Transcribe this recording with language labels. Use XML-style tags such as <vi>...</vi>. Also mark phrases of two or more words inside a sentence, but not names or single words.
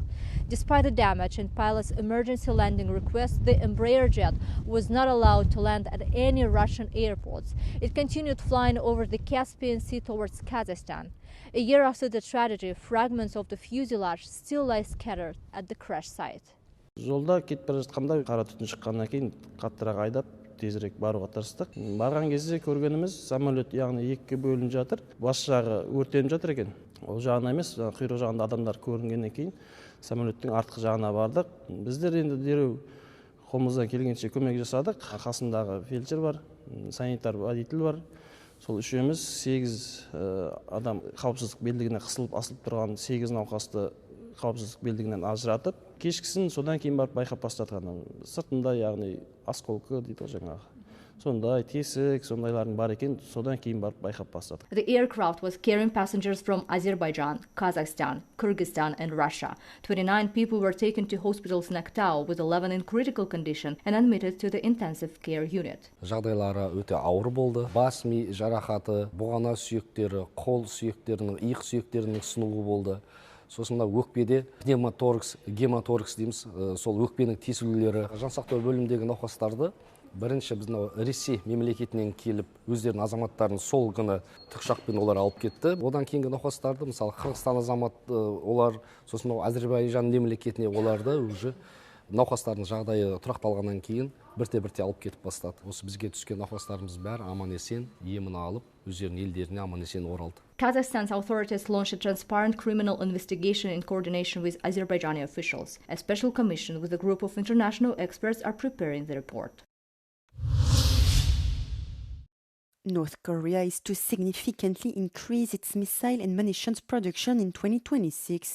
<en>Despite the damage and pilot's emergency landing request, the Embraer jet was not allowed to land at any Russian airports. It continued flying over the Caspian Sea towards Kazakhstan. A year after the tragedy, fragments of the fuselage still lie scattered at the crash site.</en> <kk>Жолда кетіп бара жатқанда қара түтін шыққаннан кейін қаттырақ айдап тезірек баруға тырыстық. Барған кезде көргеніміз самолет яғни екіге бөлініп жатыр. Бас жағы өртеніп жатыр екен. Ол жағына емес, құйрық жағында адамдар көрінгеннен кейін самолеттің артқы жағына бардық. Біздер енді дереу қолымыздан келгенше көмек жасадық. Қасындағы фельдшер бар, санитар водитель бар. Сол үшеуміз 8 адам қауіпсіздік белдігіне қысылып асылып тұрған 8 науқасты қауіпсіздік белдігінен ажыратып, кешкісін содан кейін барып байқап бастатқан. Сыртында яғни осколка дейді жаңағы. Сондай тесік, сондайлардың бар екен, содан кейін барып байқап бастатық.</kk> <en>The aircraft was carrying passengers from Azerbaijan, Kazakhstan, Kyrgyzstan and Russia. 29 people were taken to hospitals in Aktau, with 11 in critical condition and admitted to the intensive care unit.</en> <kk>Жағдайлары өте ауыр болды. Бас ми жарақаты, бұғана сүйектері, қол сүйектерінің, иық сүйектерінің сынуы болды. Сосын өкпеде пневмоторакс, гематоракс дейміз, сол өкпенің тесілулері. Жансақтау бөлімдегі науқастарды бірінші біздің Ресей мемлекетінен келіп, өздерінің азаматтарын сол күні тікұшақпен олар алып кетті. Одан кейінгі науқастарды, мысалы Қырғызстан азамат олар, сосын Әзербайжан мемлекетіне оларды уже науқастардың жағдайы тұрақталғаннан кейін бірте-бірте алып кетіп бастады. Осы бізге түскен науқастарымыз бәрі аман-есен, емін алып, өздерінің елдеріне аман-есен оралды.</kk> <en>Kazakhstan's authorities launched a transparent criminal investigation in coordination with Azerbaijani officials. A special commission with a group of international experts are preparing the report. North Korea is to significantly increase its missile and munitions production in 2026.</en>